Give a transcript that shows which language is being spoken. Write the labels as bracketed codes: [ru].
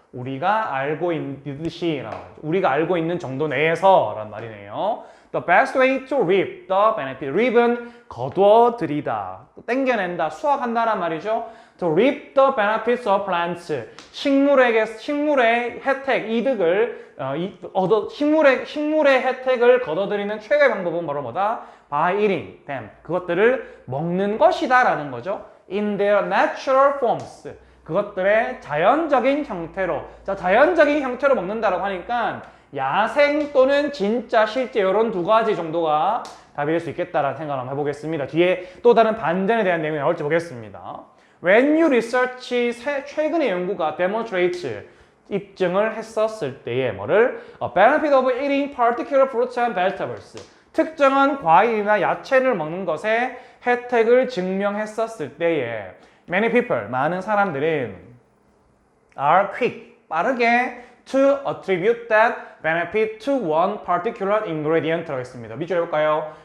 [ko] 우리가 알고 있듯이, 우리가 알고 있는 정도 내에서 라는 말이네요. [en] The best way to reap the benefit. [ko] reap은 거두어들이다, 땡겨낸다, 수확한다란 말이죠. [en] To reap the benefits of plants. [ko] 식물의 혜택, 이득을 식물의 혜택을 거둬들이는 최고의 방법은 바로 뭐다? [en] By eating them. [ko] 그것들을 먹는 것이다 라는 거죠. [en] In their natural forms. [ko] 그것들의 자연적인 형태로. 자, 자연적인 형태로 먹는다라고 하니까 야생 또는 진짜 실제 이런 두 가지 정도가 답이 될 수 있겠다라는 생각을 한번 해보겠습니다. 뒤에 또 다른 반전에 대한 내용이 나올지 보겠습니다. [en] When you research, [ko] 최근의 연구가 demonstrates, 입증을 했었을 때에 뭐를? [en] A benefit of eating particular fruits and vegetables. [ko] 특정한 과일이나 야채를 먹는 것에 혜택을 증명했었을 때에 [en] many people, [ko] 많은 사람들은 [en] are quick, [ko] 빠르게 [en] to attribute that benefit to one particular ingredient [ko] 하겠습니다. 밑줄 해볼까요?